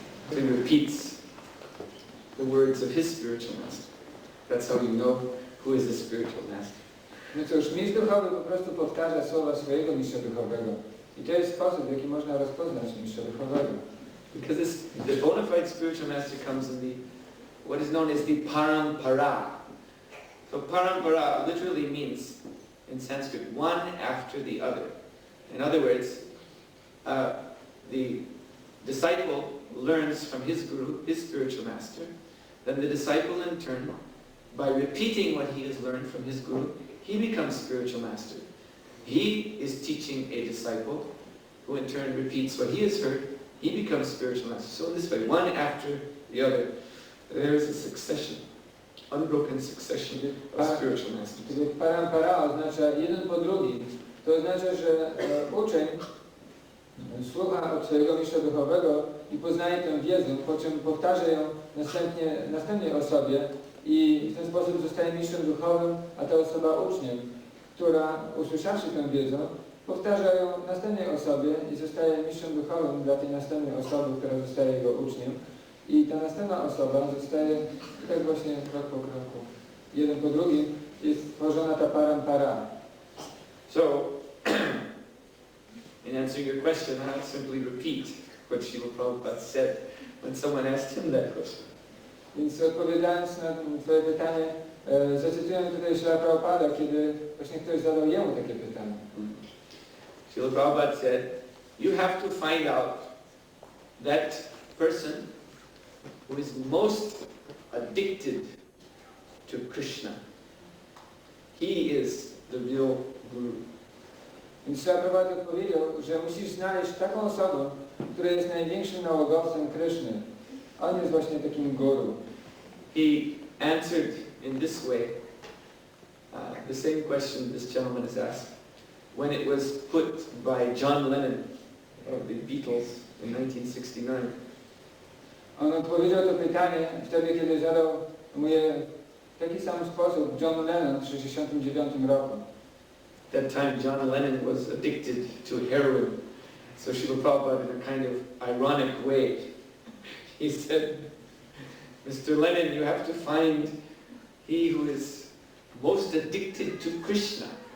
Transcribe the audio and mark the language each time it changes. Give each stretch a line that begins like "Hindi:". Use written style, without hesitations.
English: So he repeats the words of his spiritual master. That's how you know who is the spiritual master.
Polish: No cóż, mistrz duchowy po prostu powtarza słowa swojego mistrza duchowego. I to jest sposób, w jaki można rozpoznać mistrza duchowego.
English: Because the bona fide spiritual master comes in what is known as the parampara. So parampara literally means, in Sanskrit, one after the other. In other words, the disciple learns from his guru, his spiritual master. Then the disciple in turn, by repeating what he has learned from his guru, he becomes spiritual master. He is teaching a disciple, who in turn repeats what he has heard. He becomes spiritual master. So in this way, one after the other, there is a succession, unbroken succession of spiritual masters.
Polish: Kiedy parampara oznacza jeden po drugim, to oznacza, że uczeń słucha od swojego mistrza duchowego i poznaje tę wiedzę, po czym powtarza ją następnej osobie i w ten sposób zostaje mistrzem duchowym, a ta osoba uczniem, która usłyszawszy tę wiedzę, powtarza ją następnej osobie i zostaje mistrzem duchowym dla tej następnej osoby, która zostaje jego uczniem. I ta następna osoba zostaje tak właśnie krok po kroku, jeden po drugim, jest tworzona ta parampara.
English: So, in answering your question, I'll simply repeat what Srila Prabhupada said when someone asked him that question.
Polish: Więc odpowiadając na twoje pytanie, zacytuję tutaj Srila Prabhupada, kiedy właśnie ktoś zadał jemu takie pytanie.
English: Srila Prabhupada said, you have to find out that person who is most addicted to Krishna. He is the real guru.
Polish: Więc Srila Prabhupada odpowiedział, że musisz znaleźć taką osobę, która jest największym nałogowcem Kryszny. On jest właśnie takim guru.
English: He answered in this way the same question this gentleman has asked when it was put by John Lennon of the Beatles in 1969.
Polish: On odpowiedział to pytanie wtedy, kiedy zadał mu je w taki sam sposób John Lennon w 1969 roku.
English: At that time John Lennon was addicted to heroin. So Srila Prabhupada, in a kind of ironic way, he said, Mr. Lennon, you have to find he who is most addicted to Krishna.